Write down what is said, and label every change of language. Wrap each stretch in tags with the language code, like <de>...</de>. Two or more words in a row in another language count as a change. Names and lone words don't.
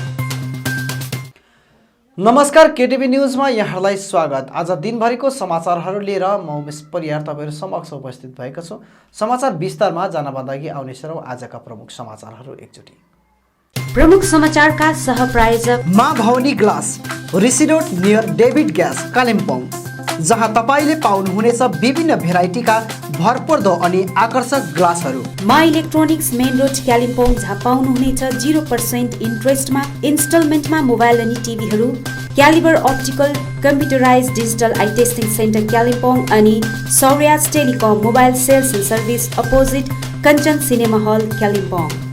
<ne>नमस्कार, केटीभी न्यूजमा यहाँलाई स्वागत। आज दिनभरिको समाचारहरू लिएर म उमेश परियार तपाईहरु समक्ष उपस्थित भएको छु। समाचार विस्तारमा जानभन्दा अघि आउने छौं आजका प्रमुख समाचारहरू एकचोटी। प्रमुख समाचारका सहप्रायोजक माँ भवानी ग्लास ऋषि रोड नियर डेभिड ग्यास कालिम्पोङ, जहाँ तपाईले पाउनुहुनेछ विभिन्न भेराइटीका भरपर्दो अनि आकर्षक ग्लासहरू। माँ इलेक्ट्रोनिक्स मेन रोड कालिम्पोङ, जहाँ पाउनुहुनेछ 0% इन्ट्रेस्टमा इन्स्टलमेन्टमा मोबाइल अनि टिभीहरू। क्यालिबर अप्टिकल कम्प्युटराइज डिजिटल आई टेस्टिङ सेन्टर कालिम्पोङ अनि सौर्याज टेलिकम मोबाइल सेल्स एन्ड सर्भिस अपोजिट कञ्चन सिनेमा हल कालिम्पोङ।</ne>